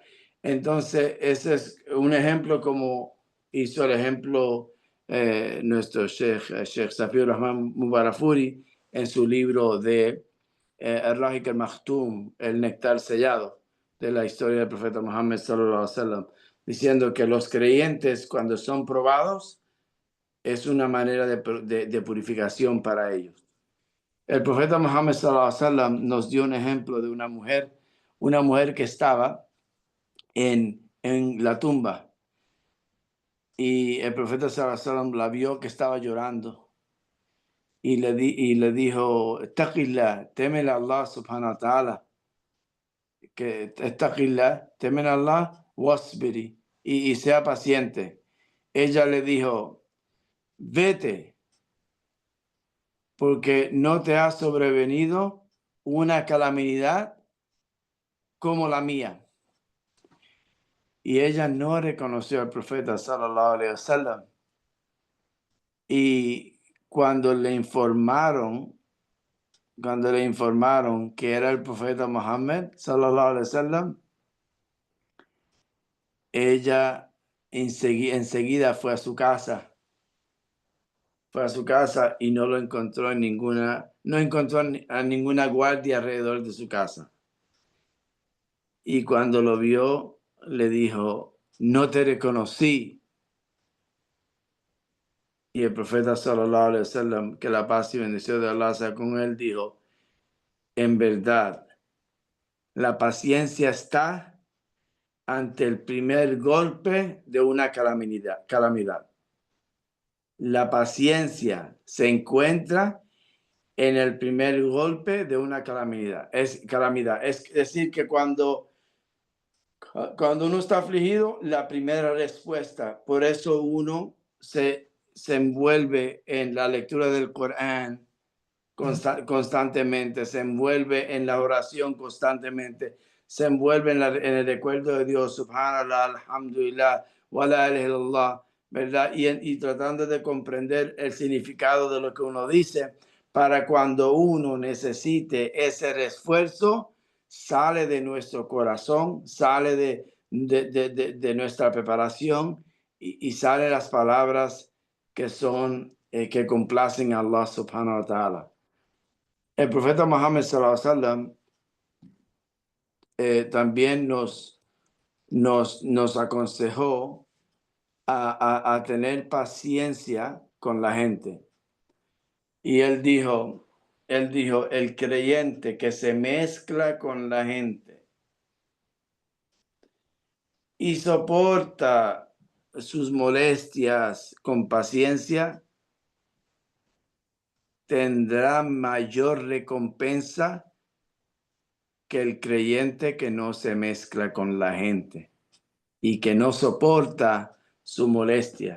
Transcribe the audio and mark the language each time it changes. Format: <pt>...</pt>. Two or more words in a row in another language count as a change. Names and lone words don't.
<es>Entonces, ese es un ejemplo como hizo el ejemplo nuestro Sheikh Safiur Rahman Mubarafuri en su libro de Ar-Rahiq al-Maktum, el néctar sellado de la historia del profeta Muhammad</es> <ar>صلى الله عليه وسلم,</ar> <es>diciendo que los creyentes cuando son probados es una manera de purificación para ellos. El profeta Muhammad</es> <ar>صلى الله عليه وسلم</ar> <es>nos dio un ejemplo de una mujer que estaba en la tumba y el profeta</es> <ar>صلى الله عليه وسلم</ar> <es>la vio que estaba llorando y le dijo, Taqillah, teme a Allah</es> <ar>سبحانه وتعالى,</ar> <es>que Taqillah, teme a Allah, wasbiri, y sea paciente. Ella le dijo, vete, porque no te ha sobrevenido una calamidad como la mía. Y ella no reconoció al profeta</es> <ar>صلى الله عليه وسلم.</ar> <es>Y cuando le informaron que era el profeta Muhammad</es> <ar>صلى الله عليه وسلم,</ar> <es>ella enseguida fue a su casa. Fue a su casa y no lo encontró no encontró a ninguna guardia alrededor de su casa. Y cuando lo vio, le dijo, no te reconocí. Y el profeta</es> <ar>صلى الله عليه وسلم,</ar> <es>que la paz y bendición de Allah sea con él, dijo, en verdad, la paciencia está ante el primer golpe de una calamidad. La paciencia se encuentra en el primer golpe de una calamidad. Es decir, que cuando uno está afligido, la primera respuesta. Por eso uno se envuelve en la lectura del Corán constantemente, se envuelve en la oración constantemente, se envuelve en el recuerdo de Dios,</es> <ar>سبحان الله، الحمد لله، ولا إله إلا الله,</ar> <es>¿verdad? Y tratando de comprender el significado de lo que uno dice, para cuando uno necesite ese refuerzo, sale de nuestro corazón, sale de nuestra preparación y salen las palabras que son, que complacen a Allah</es> <ar>سبحانه وتعالى.</ar> <es>El profeta Muhammad</es> <ar>صلى الله عليه وسلم</ar> <es>también nos aconsejó a tener paciencia con la gente. Y él dijo, el creyente que se mezcla con la gente y soporta sus molestias con paciencia, tendrá mayor recompensa que el creyente que no se mezcla con la gente y que no soporta su molestia.</es>